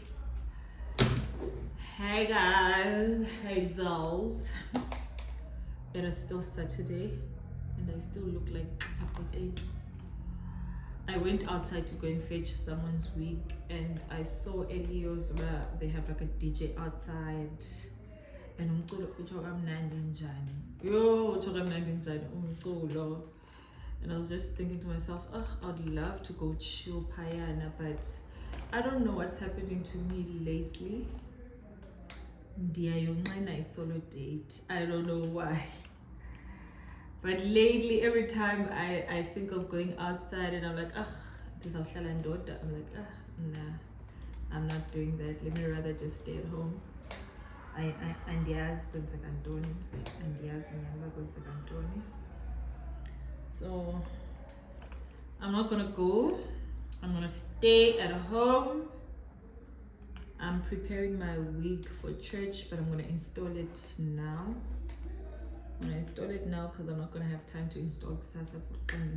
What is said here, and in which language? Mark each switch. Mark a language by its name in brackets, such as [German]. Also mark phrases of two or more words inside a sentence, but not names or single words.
[English] Hey guys, hey dolls. It is still Saturday and I still look like a potato. I went outside to go and fetch someone's wig, and I saw Elio's where they have like a DJ outside. [Xhosa] And umculo uthi kamnandi njani. Yo, uthi kamnandi njani umculo. [English] And I was just thinking to myself, oh, I'd love to go chill payana, but I don't know what's happening to me lately. [Xhosa] Ndiyayonqena i-solo date. [English] I don't know why. But lately, every time I think of going outside and I'm like, [Xhosa] ndizawuhlala ndoda. [English] I'm like, nah, I'm not doing that. Let me rather just stay at home. [Xhosa] Andiyazi kwenzeka ntoni. Andiyazi nyamba kwenzeka ntoni. [English] So I'm not gonna go. I'm gonna stay at home. I'm preparing my wig for church, but I'm gonna install it now. I'm gonna install it now because I'm not gonna have time to install Sasa for.